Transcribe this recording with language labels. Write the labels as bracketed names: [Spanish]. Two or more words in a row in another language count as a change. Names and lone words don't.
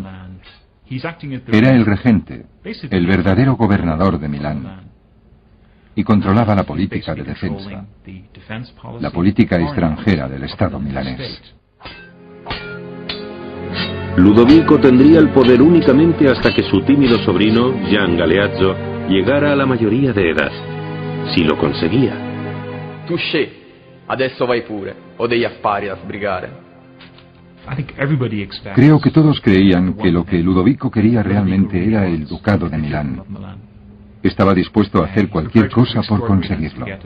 [Spanish] Era el regente, el verdadero gobernador de Milán, y controlaba la política de defensa, la política extranjera del Estado milanés. Ludovico tendría el poder únicamente hasta que su tímido sobrino, Gian Galeazzo, llegara a la mayoría de edad. Si lo conseguía. [Italian] Touché, adesso vai pure, ho degli affari da sbrigare. [Spanish] Creo que todos creían que lo que Ludovico quería realmente era el ducado de Milán. Estaba dispuesto a hacer cualquier cosa por conseguirlo.